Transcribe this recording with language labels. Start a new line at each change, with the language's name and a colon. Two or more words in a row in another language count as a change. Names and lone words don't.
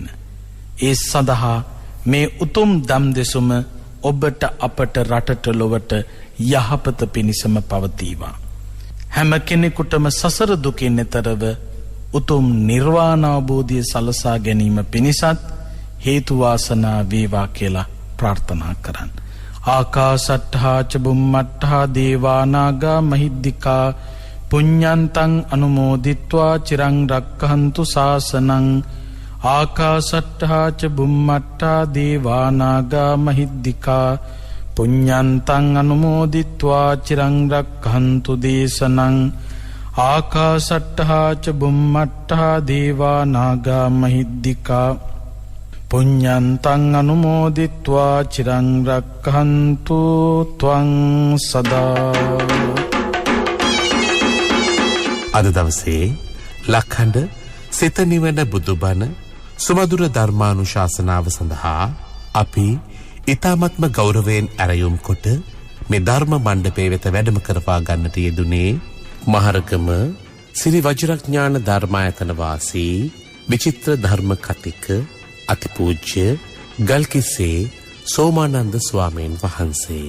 Sinhala: ඒ සඳහා මේ උතුම් දම් දෙසුම ඔබට, අපට, රටට, ලොවට යහපත පිණිසම පවතිවා. හැම කෙනෙකුටම සසර දුකින් එතරව උතුම් නිර්වාණ අවබෝධය සලසා ගැනීම පිණිසත් හේතු වාසනා වේවා කියලා ප්‍රාර්ථනා කරන්න.
Pali: ආකාසට්ඨා ච බුම්මට්ඨා දේවා නාග මහිද්దికා පුඤ්ඤන්තං අනුමෝදිත්වා චිරං රක්ඛන්තු ශාසනං. ආකාසට්ඨා ච බුම්මට්ඨා දේවා නාග මහිද්దికා පුඤ්ඤන්තං අනුමෝදිත්වා චිරං රක්ඛන්තු දේශනං. ආකාසට්ඨා ච බුම්මට්ඨා දේවා නාග මහිද්దికා පුඤ්ඤන්තං අනුමෝදිත්වා චිරං රක්ඛන්තු ත්වං සදා.
Sinhala: අද දවසේ ලක්හඬ සිත නිවන බුදුබණ සුමధుර ධර්මානුශාසනාව සඳහා අපි ඊ타මත්ම ගෞරවයෙන් ඇරයුම් කොට මේ ධර්ම මණ්ඩපයේ වෙත වැඩම කරවා ගන්නට යෙදුනේ මහරගම ශ්‍රී වජිරඥාන ධර්මායතන වාසී විචිත්‍ර ධර්ම කතික අතිපූජ්‍ය ගල්කිස්සේ සෝමානන්ද ස්වාමීන් වහන්සේ.